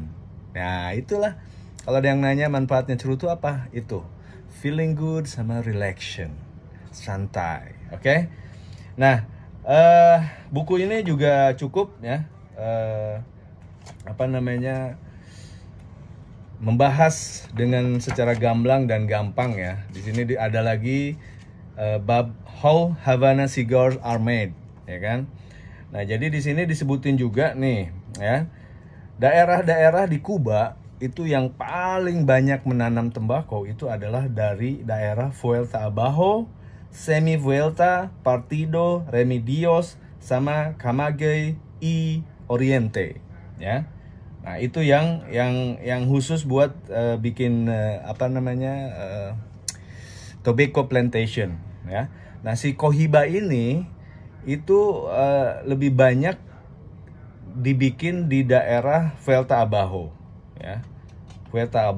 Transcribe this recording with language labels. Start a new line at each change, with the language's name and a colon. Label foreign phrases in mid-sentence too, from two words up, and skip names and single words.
Indonesian: Nah, itulah kalau ada yang nanya manfaatnya cerutu apa, itu
English: feeling good
Indonesian: sama relaxation, santai. Oke? Nah, buku ini juga cukup ya, membahas dengan secara gamblang dan gampang ya. Di sini ada lagi bab
English: how Havana cigars are made,
Indonesian: ya kan? Nah, jadi di sini disebutin juga nih ya, daerah-daerah di Kuba itu yang paling banyak menanam tembakau itu adalah dari daerah Vuelta Abajo, Semi Vuelta, Partido, Remedios, sama Camagüey y Oriente, ya. Nah, itu yang khusus buat bikin
English: tobacco plantation,
Indonesian: ya. Nah, si Cohiba ini itu lebih banyak dibikin di daerah Vuelta Abajo, ya.